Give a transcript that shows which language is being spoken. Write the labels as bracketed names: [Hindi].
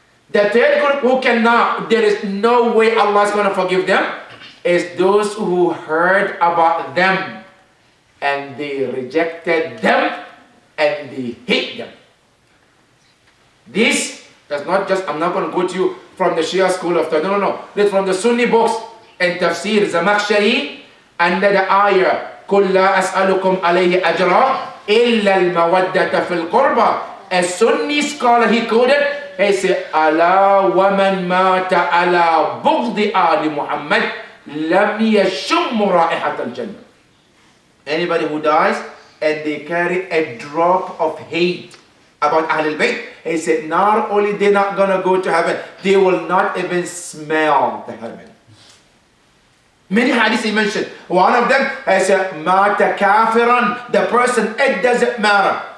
[English] The 3rd group who cannot, there is no way Allah is going to forgive them, is those who heard about them and they rejected them and they hate them. This is not just, I'm not going to go to you from the Shia school of thought. No. This from the Sunni books and Tafsir Zamakhshari under the ayah [Arabic] قُلْ لَا أَسْأَلُكُمْ عَلَيْهِ أَجْرًا إِلَّا الْمَوَدَّةَ فِي الْقُرْبَى. [English] A Sunni scholar, he quoted, he said, [Arabic] أَلَا وَمَنْ مَاتَ عَلَى بُغْضِ آلِ مُحَمَّدٍ لَمْ يَشُمُّ رَائِحَةَ الْجَنَّةِ. [English] Anybody who dies and they carry a drop of hate about Ahlul Bayt, he said, not only they're not going to go to heaven, they will not even smell the heaven. Many hadiths he mentioned. One of them, he said, [Arabic] Mata kafiran, [English] the person, it doesn't matter.